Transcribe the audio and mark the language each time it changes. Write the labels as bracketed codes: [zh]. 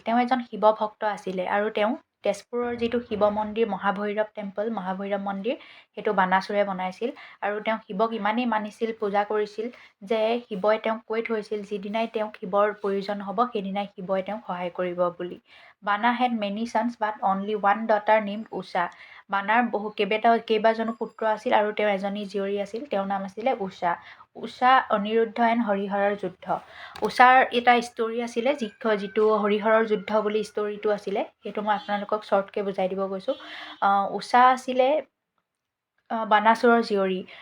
[as] তেওঁ এজন শিৱ ভক্ত আছিলে, আৰু তেওঁ তেজপুৰৰ যিটো শিৱ মন্দিৰ মহাভৈৰৱ টেম্পল, মহাভৈৰৱ মন্দিৰ, সেইটো বানাসুৰে বনাইছিল। আৰু তেওঁ শিৱক ইমানেই মানিছিল, পূজা কৰিছিল যে শিৱই তেওঁক কৈ থৈছিল যিদিনাই তেওঁক শিৱৰ প্ৰয়োজন হ'ব সেইদিনাই শিৱই তেওঁক সহায় কৰিব বুলি। [en] Bana had many sons but only one daughter named Usha. [as] বানাৰ কেইবাজনো পুত্ৰ আছিল, আৰু তেওঁৰ এজনী জীয়ৰী আছিল, তেওঁৰ নাম আছিলে উষা। উষা অনিৰুদ্ধ এণ্ড হৰিহৰৰ যুদ্ধ। উষাৰ এটা ষ্টৰি আছিলে যিটো হৰিহৰৰ যুদ্ধ বুলি ষ্টৰিটো আছিলে, সেইটো মই আপোনালোকক শ্বৰ্টকৈ বুজাই দিব গৈছোঁ। উষা আছিলে বানাসুৰৰ জীয়ৰী।